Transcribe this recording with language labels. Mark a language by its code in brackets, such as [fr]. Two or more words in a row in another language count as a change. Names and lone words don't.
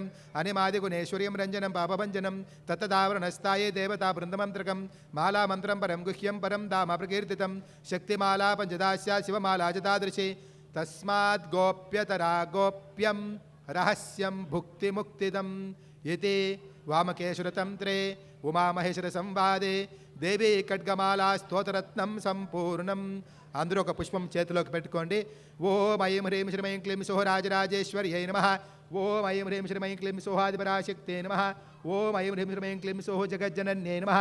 [sa] अनिमादिगुणेश्वर्यं रञ्जनं पापभञ्जनं तत्तदावरणस्थाये देवता वृन्दमन्त्रकं मालामन्त्रं परं गुह्यं परं धाम प्रकीर्तितं शक्तिमाला पञ्चदास्या शिवमाला च तादृशी तस्मात् गोप्यतरा गोप्यं रहस्यं भुक्तिमुक्तिदम् इति वामकेश्वरतन्त्रे ఉమామహేశ్వర సంవాదే దేవీ ఖడ్గమాలా స్తోత్రరత్నం సంపూర్ణం. [te] అందరూ ఒక పుష్పం చేతిలోకి పెట్టుకోండి. [sa] ఓం ఐం హ్రీం శ్రీం క్లీం సోహ రాజరాజేశ్వర్యై నమః. ఓం ఐం హ్రీం శ్రీం క్లీం సోహాదిపరాశక్తే నమః. ఓం ఐం హ్రీం శ్రీం క్లీం సోహ జగజ్జనన్యై నమః.